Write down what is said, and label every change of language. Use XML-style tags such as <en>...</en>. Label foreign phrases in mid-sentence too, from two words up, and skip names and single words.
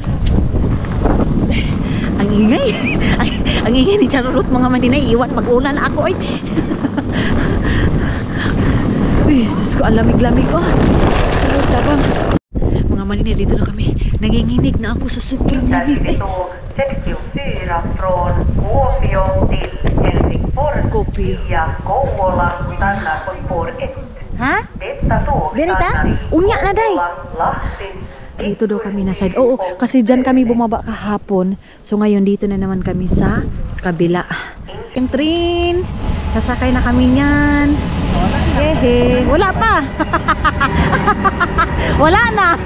<tl>Ang ingay. Ang ingay ni Charlotte mga maninay. Iwan mag-ulan ako Diyos ko, ang lamig-lamig Tabang. Mga maninay, dito na kami. Nanginginig na ako sa sobrang lamig.</tl> <sv>64 från Kuopio till Helsingfors via Kouvola stannar på spår 1. Ha? Detta tåg Verita?</sv> <ceb>Unya na, day.</ceb> <tl>Dito daw kami na side. Oo, kasi dyan kami bumaba kahapon. So ngayon dito na naman kami sa kabila. Yung train. Sasakay na kami niyan. Hehe. Wala pa. Wala na.</tl>